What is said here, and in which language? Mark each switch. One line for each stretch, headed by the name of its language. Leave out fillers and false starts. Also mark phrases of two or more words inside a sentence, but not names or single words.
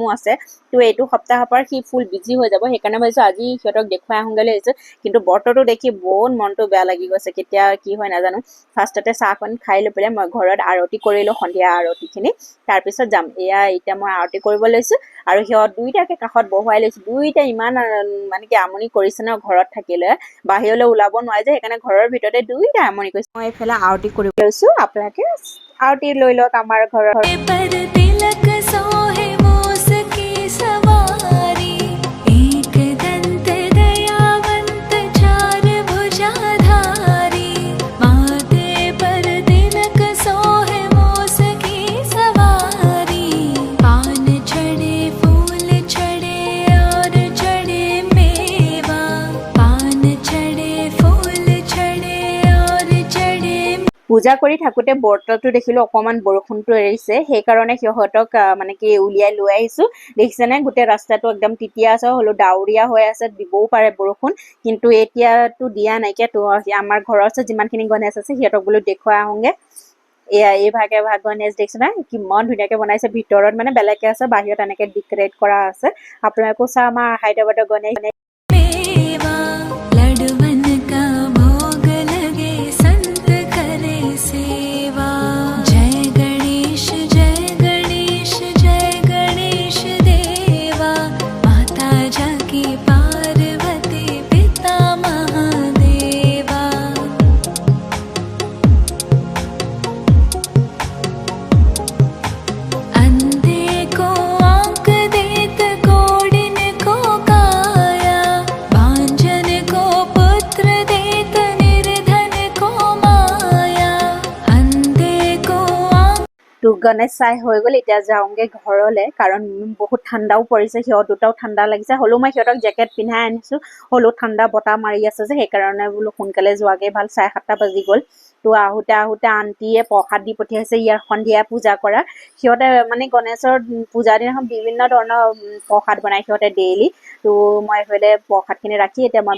Assamese: আছে তো এইটো সপ্তাহৰ পৰা সি
English: full busy
Assamese: হৈ যাব সেইকাৰণে ভাবিছোঁ আজি সিহঁতক দেখুৱাই আহোঁগৈ বুলি ভাবিছোঁ কিন্তু বতৰটো দেখি বহুত মনটো বেয়া লাগি গৈছে কেতিয়া কি হয় নাজানো ফাৰ্ষ্টতে চাহকণ খাই লৈ পেলাই মই ঘৰত আৰতি কৰিলোঁ সন্ধিয়া আৰতিখিনি তাৰপিছত যাম এতিয়া মই আৰতি কৰিব লৈছোঁ আৰু সিহঁত দুইটাকে কাষত বহুৱাই লৈছোঁ দুইটা ইমান মানে কি আমনি কৰিছে ন ঘৰত থাকিলে বাহিৰলৈ ওলাব নোৱাৰে যে সেইকাৰণে ঘৰৰ ভিতৰতে দুইটা আমনি কৰিছে মই এইফালে আৰতি কৰিব লৈছোঁ আপোনালোকে আৰতি লৈ লওক আমাৰ ঘৰৰ
Hindi: पर तिलक सोहे मूस की सवारी एक दंत दयावंत चार भुजाधारी माथे पर तिलक सोहे मूस की सवारी पान चढ़े फूल चढ़े और चढ़े मेवा पान चढ़े फूल चढ़े और चढ़े
Assamese: পূজা কৰি থাকোঁতে বতৰটো দেখিলোঁ অকণমান বৰষুণটো এৰিছে সেইকাৰণে সিহঁতক মানে কি উলিয়াই লৈ আহিছোঁ দেখিছেনে গোটেই ৰাস্তাটো একদম তিতিয়া আছে হ'লেও ডাৱৰীয়া হৈ আছে দিবও পাৰে বৰষুণ কিন্তু এতিয়াতো দিয়া নাইকিয়া তো আমাৰ ঘৰৰ ওচৰত যিমানখিনি গণেশ আছে সিহঁতক বোলো দেখুৱাই আহোঁগৈ এই ভাগ গণেশ দেখিছেনে কিমান ধুনীয়াকৈ বনাইছে ভিতৰত মানে বেলেগকৈ আছে বাহিৰত এনেকৈ ডেকৰেট কৰা আছে আপোনালোকেও চাওঁ আমাৰ হায়দৰাবাদৰ গণেশ
Hindi: मेवा लडवन का भोग लगे संत करे सेवा जय गणेश जय गणेश देवा माता जाकी पार्वती पिता महादेवा अंधे को आंख देत कोडिन को काया भांजन को पुत्र देत निर्धन को माया अंधे को आंख
Assamese: তো গণেশ চাই হৈ গ'ল এতিয়া যাওঁগৈ ঘৰলৈ কাৰণ বহুত ঠাণ্ডাও পৰিছে সিহঁত দুটাও ঠাণ্ডা লাগিছে হ'লেও মই সিহঁতক জেকেট পিন্ধাই আনিছোঁ হ'লেও ঠাণ্ডা বতাহ মাৰি আছে যে সেইকাৰণে বোলো সোনকালে যোৱাগৈ ভাল 7:30 বাজি গ'ল তো আহোঁতে আণ্টিয়ে প্ৰসাদ দি পঠিয়াইছে ইয়াৰ সন্ধিয়া পূজা কৰা সিহঁতে মানে গণেশৰ পূজাৰ দিনাখন বিভিন্ন ধৰণৰ প্ৰসাদ বনায় সিহঁতে ডেইলি তো মই এইফালে প্ৰসাদখিনি ৰাখি এতিয়া মই